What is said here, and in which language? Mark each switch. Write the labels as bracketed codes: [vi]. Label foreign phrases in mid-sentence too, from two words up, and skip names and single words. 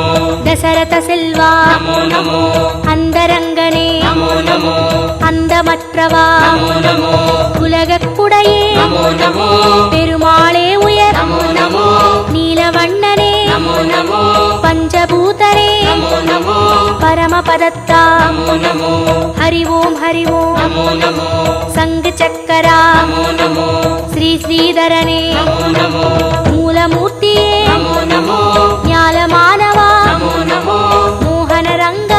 [ta] தசரத செல்வா [sa] नमो नमो [ta] அந்தரங்கனே [sa] नमो नमो [ta] அந்தமற்றவா [sa] नमो नमो [ta] உலகக்குடையே [sa] नमो नमो [ta] பெருமாளே உயர் [sa] नमो नमो [ta] நீலவண்ணனே [sa] नमो नमो [ta] பஞ்சபூதனே [sa] नमो नमो [ta] பரம பதத்தா [sa] नमो नमो हरि ॐ नमो नमो [ta] சங்கு சக்கரா [sa] नमो नमो [ta] ஸ்ரீ ஸ்ரீதரனே [sa] नमो नमो [ta] மூலமூர்த்தியே [sa] नमो नमो [ta] ஞாலமானவா [sa] नमो नमो [ta] மோகன ரங்கா